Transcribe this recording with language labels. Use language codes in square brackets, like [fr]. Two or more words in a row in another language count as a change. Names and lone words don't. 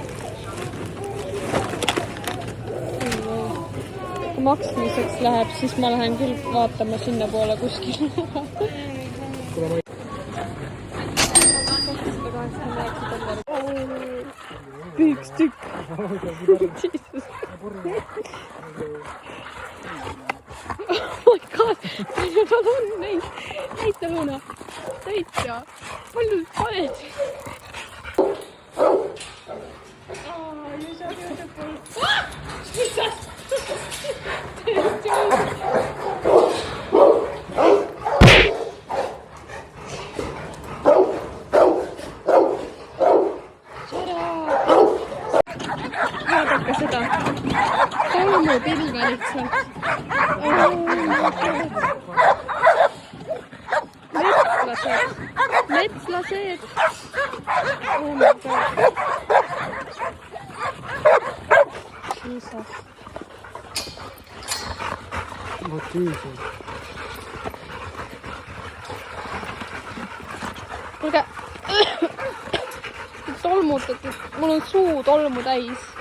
[et] Kui maksmiseks läheb, siis ma lähen küll vaatama sinna poole kuskil. Üks tükk. [en] Jesus. Oh my god, [et] palju tal on neid. Näita Luna. Näita. Palju paned. Jesus. Vaadake seda. Tolmupilve lihtsalt. Metslased. [en] Oh my god. Jesus. [et] Motiivselt. Kuulge. Tolmutatud. Mul on suu tolmu täis.